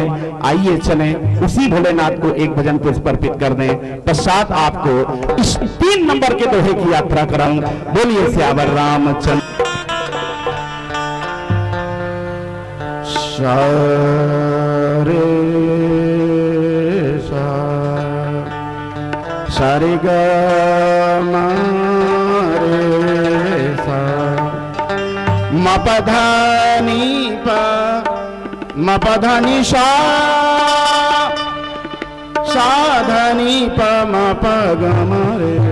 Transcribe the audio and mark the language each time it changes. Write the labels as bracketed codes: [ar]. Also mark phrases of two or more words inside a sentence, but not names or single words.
[hi] आइए चलें उसी भोलेनाथ को एक भजन को समर्पित कर दें, पश्चात आपको इस 3 नंबर के दोहे की यात्रा कराऊं। बोलिए सियावर रामचंद्र। सारे ग रे सा म प ध नि प म प ध नि सा सा ध नि प म प ग म रे।